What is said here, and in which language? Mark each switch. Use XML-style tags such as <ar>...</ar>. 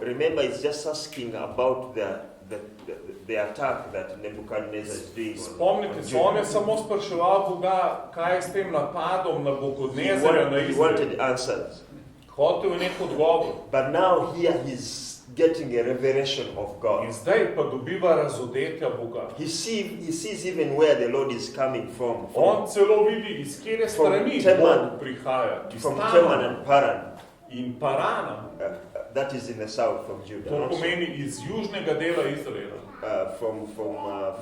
<en>Remember, he's just asking about the attack that Nebuchadnezzar is doing.</en> <sl>Spomnite se, on je samo spraševal Boga, kaj je s tem napadom na Nabukodnezarja na</sl> <en>He</en> <sl>Izrael.</sl> <en>wanted answers.</en> <sl>Hotel je nek odgovor.</sl> <en>But now here he's getting a revelation of</en> <sl>In</sl> <en>God.</en> <sl>zdaj pa dobiva razodetja Boga.</sl> <en>He sees even where the Lord is coming from</en> <sl>On celo vidi, iz kjere strani</sl> <en>Teman.</en> <sl>Bog prihaja. Iz Teman Tamana</sl> <en>and Paran.</en> <sl>in Parana.</sl> <en>That is in the south of Judah.</en> <sl>To</sl> <en>also.</en> <sl>pomeni iz južnega dela Izraela.</sl>